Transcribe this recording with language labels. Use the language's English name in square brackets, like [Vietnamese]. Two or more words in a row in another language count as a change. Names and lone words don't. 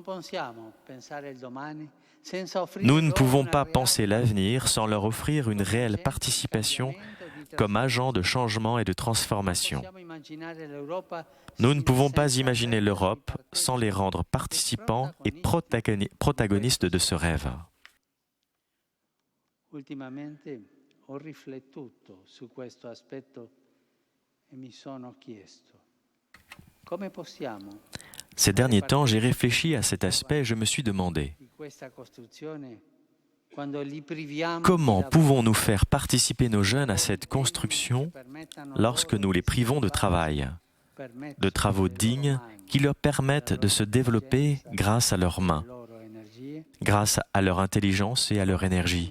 [French] Nous ne pouvons pas penser l'avenir sans leur offrir une réelle participation comme agents de changement et de transformation. Nous ne pouvons pas imaginer l'Europe sans les rendre participants et protagonistes de ce rêve. [Italian] Ho riflettuto su questo aspetto e mi sono chiesto come possiamo. [French] Ces derniers temps, j'ai réfléchi à cet aspect et je me suis demandé comment pouvons-nous faire participer nos jeunes à cette construction lorsque nous les privons de travail, de travaux dignes qui leur permettent de se développer grâce à leurs mains, grâce à leur intelligence et à leur énergie.